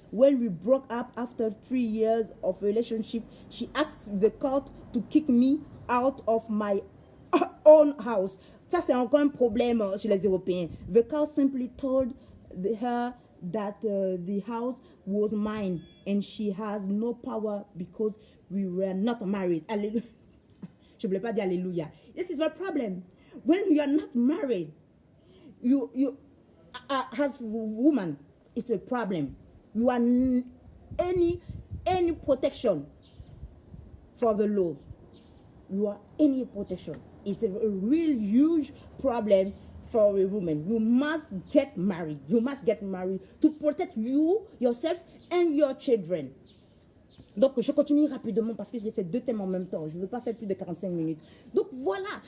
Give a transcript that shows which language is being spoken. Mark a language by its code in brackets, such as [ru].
[en] When we broke up after 3 years of relationship, she asked the court to kick me out of my own house. [fr] Ça, c'est encore un problème chez les Européens. [en] The court simply told her that the house was mine and she has no power because we were not married. [fr] Alléluia. Je ne voulais pas dire alléluia. [en] This is the problem. When you are not married, you as woman, it's a problem. You are any protection for the law. You are any protection. It's a real huge problem for a woman. You must get married. You must get married to protect you, yourself, and your children. [fr] Donc, je continue rapidement parce que j'ai ces 2 thèmes en même temps. Je ne veux pas faire plus de 45 minutes. Donc, voilà.